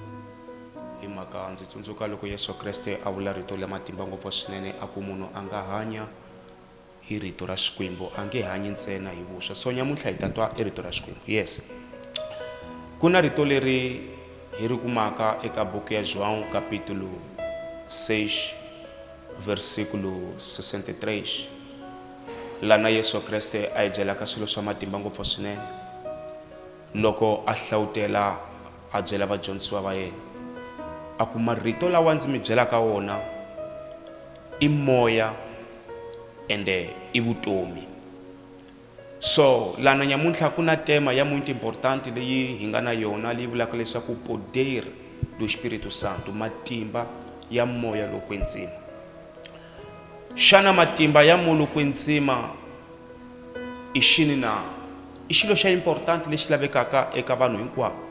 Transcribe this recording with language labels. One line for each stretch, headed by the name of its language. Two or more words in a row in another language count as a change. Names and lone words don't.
Tsonga: Hi mhaka ndzi tsundzuka loko Yesu Kriste a vula rito la matimba ngopfu swinene a ku munhu a nga hanya hi rito ra Xikwembu, a nge hanyi ntsena hi vuswa. So nyamuntlha hi ta twa i rito ra Xikwembu. Yes, ku na rito leri hi ri kumaka eka buku ya
Portuguese: João capítulo 6 versículo 63,
Tsonga: lana Yesu Kriste a hi byelaka swilo swa matimba ngopfu swinene loko a hlawutela a byela vadyondzisiwa va yena a ku marito lawa ndzi mi byelaka wona i moya ende i vutomi. So lana nyamuntlha ku na tema ya
Portuguese: muito importante
Tsonga: leyi hi nga na yona leyi vulaka leswaku
Portuguese: poder do Espírito Santo,
Tsonga: matimba ya moya lo kwetsima. Xana matimba ya moya lo kwetsima i xini na? I xilo xa importante lexi lavekaka eka vanhu hinkwavo.